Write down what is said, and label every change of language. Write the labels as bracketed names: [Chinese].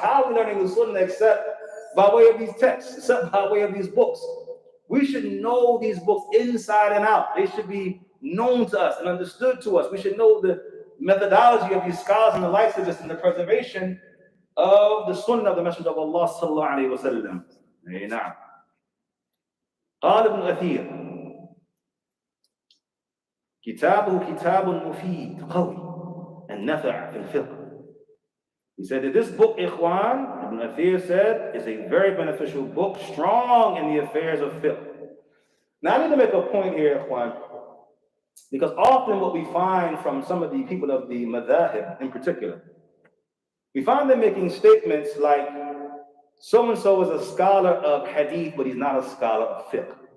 [English] How are we learning the Sunnah except by way of these texts, except by way of these books? We should know these books inside and out. They should be known to us and understood to us. We should know the methodology of these scholars and the likes of this in the preservation of the Sunnah of the Messenger of Allah sallallahu alayhi wa sallam. [Arabic] نعم. قال ابن أثير كتابه كتاب مفيد قوي النفع في الفقه. [English] He said that this book, Ikhwan, Ibn Athir said, is a very beneficial book, strong in the affairs of fiqh. Now, I need to make a point here, Ikhwan, because often what we find from some of the people of the madhahib in particular, we find them making statements like, so-and-so is a scholar of hadith, but he's not a scholar of fiqh.